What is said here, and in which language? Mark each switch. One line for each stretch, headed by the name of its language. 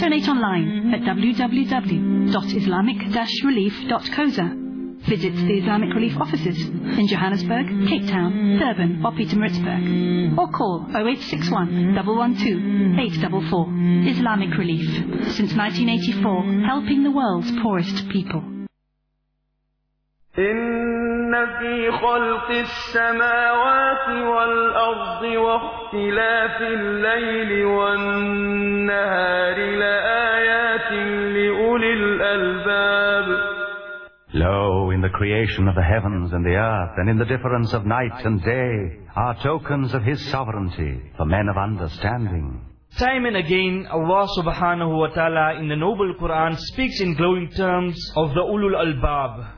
English: Donate online at www.islamic-relief.co.za. Visit the Islamic Relief offices in Johannesburg, Cape Town, Durban or Pietermaritzburg. Or call 0861 112 844. Islamic Relief. Since 1984, helping the world's poorest people.
Arabic: إن في خلق السماوات والأرض واختلاف الليل والنهار لآيات لأولي الألباب.
English: Lo, in the creation of the heavens and the earth, and in the difference of night and day, are tokens of His sovereignty for men of understanding. Time and again, Allah subhanahu wa ta'ala in the noble Quran speaks in glowing terms of the Ulul Albab.